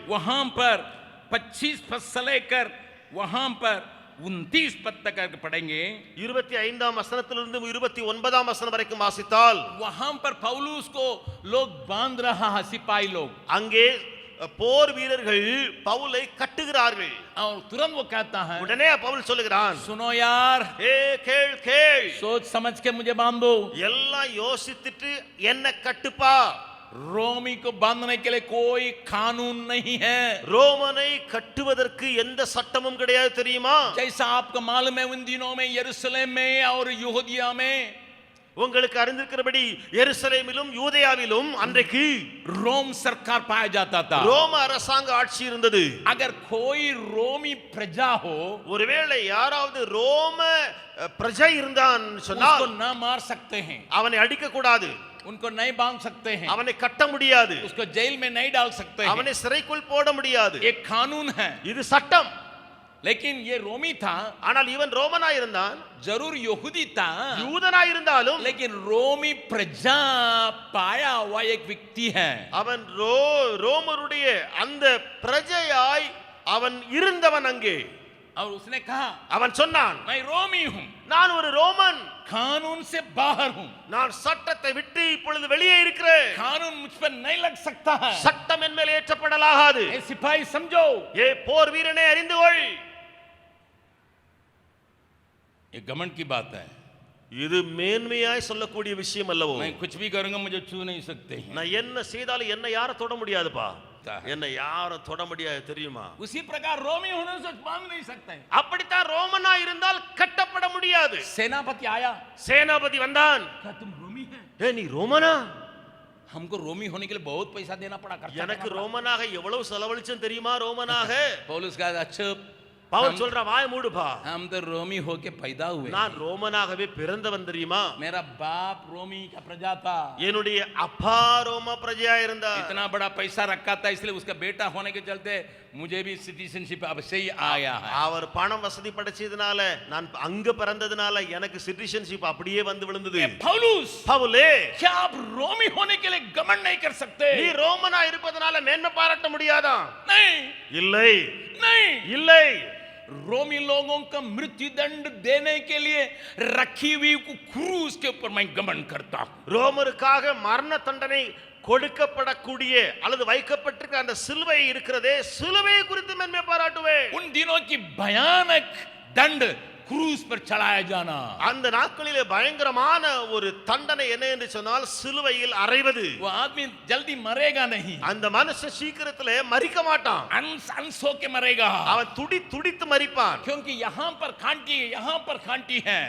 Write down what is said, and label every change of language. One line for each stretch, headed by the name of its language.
Hindi: वहां पर 25 पद से लेकर वहां पर 29 पद तक पढ़ेंगे
Tamil: 25ஆம் வசனத்திலிருந்து 29ஆம் வசனம் வரைக்கும் வாசித்தால்
Hindi: वहां पर पौलुस को लोग बांध रहा है सिपाही लोग
Tamil: அங்கே போர் வீரர்கள் பவுலை கட்டுகிறார்கள்
Hindi: और तुरंत वो कहता है
Tamil: உடனே பவுல் சொல்லுகிறான்
Hindi: सुनो यार
Tamil: ஏ கேள் கேள்
Hindi: सोच समझ के मुझे बांधो
Tamil: எல்லாம் யோசித்துட்டு என்ன கட்டுப்பா
Hindi: रोमी को बांधने के लिए कोई कानून नहीं है
Tamil: ரோமனை கட்டுவதற்கு எந்த சட்டமும் கிடையாது தெரியுமா
Hindi: जैसा आपको मालूम है उन दिनों में यरूशलेम में और यहूदिया में
Tamil: உங்களுக்கு அறிந்திருக்கிறபடி எருசலேமிலும் யூதேயாவிலும் அன்றைக்கு
Hindi: रोम सरकार पाया जाता था
Tamil: ரோம அரசாங்க ஆட்சி இருந்தது
Hindi: अगर कोई रोमी प्रजा हो
Tamil: ஒருவேளை யாராவது ரோம பிரஜை இருந்தான் சொன்னால்
Hindi: उसको ना मार सकते हैं
Tamil: அவனை அடிக்க கூடாது
Hindi: उनको नहीं बांध सकते हैं
Tamil: அவனை கட்ட முடியாது
Hindi: उसको जेल में नहीं डाल सकते हैं
Tamil: அவனை சிறைக்குள் போட முடியாது
Hindi: एक कानून है
Tamil: இது சட்டம்
Hindi: लेकिन ये रोमी था
Tamil: ஆனால் இவன் ரோமனா இருந்தான்
Hindi: जरूर यहूदी था
Tamil: யூதனா இருந்தாலும்
Hindi: लेकिन रोमी प्रजा पाया हुआ एक व्यक्ति है
Tamil: அவன் ரோமருடைய அந்த பிரஜையாய் அவன் இருந்தவன் அங்கே
Hindi: और उसने कहा
Tamil: அவன் சொன்னான்
Hindi: मैं रोमी हूं
Tamil: நான் ஒரு ரோமன்
Hindi: कानून से बाहर हूं
Tamil: நான் சட்டத்தை விட்டு இப்பொழுது வெளியே இருக்கிறேன்
Hindi: कानून मुझ पर नहीं लग सकता है
Tamil: சட்டம் என் மேல் ஏற்றப்படலாகாது
Hindi: ए सिपाही समझो
Tamil: ஏ போர் வீரனே அறிந்து கொள்
Hindi: ये घमंड की बात है
Tamil: இது மேன்மையாய் சொல்லக்கூடிய விஷயம் அல்லவோ
Hindi: मैं कुछ भी करूंगा मुझे छू नहीं सकते हैं
Tamil: நான் என்ன செய்தாலும் என்ன யாரும் தொட முடியாதுப்பா என்ன யாரும் தொட முடியாது தெரியுமா
Hindi: उसी प्रकार रोमी होने से बांध नहीं सकते
Tamil: அப்படித்தான் ரோமனா இருந்தால் கட்டப்பட முடியாது
Hindi: सेनापति आया
Tamil: சேனாபதி வந்தான்
Hindi: क्या तुम रोमी है
Tamil: ஏ நீ ரோமனா
Hindi: हमको रोमी होने के लिए बहुत पैसा देना पड़ा
Tamil: எனக்கு ரோமனாக எவ்வளவு செலவழிச்சேன் தெரியுமா ரோமனாக
Hindi: पौलुस का अच्छा
Tamil: பவுல் சொல்ற வாய் மூடுப்பா
Hindi: हम तो रोमी होके पैदा हुए
Tamil: நான் ரோமனாகவே பிறந்தவன் தெரியுமா
Hindi: मेरा बाप रोमी का प्रजा था
Tamil: என்னுடைய அப்பா ரோம பிரஜையா இருந்தார்
Hindi: इतना बड़ा पैसा रखा था इसलिए उसका बेटा होने के चलते मुझे भी सिटीजनशिप अब से ही आया है
Tamil: அவர் பணம் வசதி படைச்சதுனால நான் அங்க பிறந்ததுனால எனக்கு சிட்டிசன்ஷிப் அப்படியே வந்து விழுந்தது
Hindi: पौलुस
Tamil: பவுலே
Hindi: क्या आप रोमी होने के लिए घमंड नहीं कर सकते
Tamil: நீ ரோமனா இருப்பதனால மேன்மை பாராட்ட முடியாதா
Hindi: नहीं
Tamil: இல்லை
Hindi: नहीं
Tamil: இல்லை
Hindi: रोमी लोगों का मृत्यु दंड देने के लिए रखी हुई क्रूस के ऊपर मैं घमंड करता हूं
Tamil: ரோமருக்காக மரண தண்டனை கொடுக்கப்படக்கூடிய அல்லது வைக்கப்பட்டிருக்கிற அந்த சிலுவை இருக்கிறதே சிலுவையை குறித்து மேன்மை பாராட்டுவேன்
Hindi: उन दिनों की भयानक दंड क्रूस पर चढ़ाया जाना
Tamil: அந்த நாட்களிலே பயங்கரமான ஒரு தண்டனை என்ன என்று சொன்னால் சிலுவையில் அறைவது
Hindi: वो आदमी जल्दी मरेगा नहीं
Tamil: அந்த மனுஷன் சீக்கிரத்திலே மரிக்க மாட்டான்
Hindi: अनस होके मरेगा
Tamil: அவன் துடித்து மரிப்பான்
Hindi: क्योंकि यहाँ पर कांटी है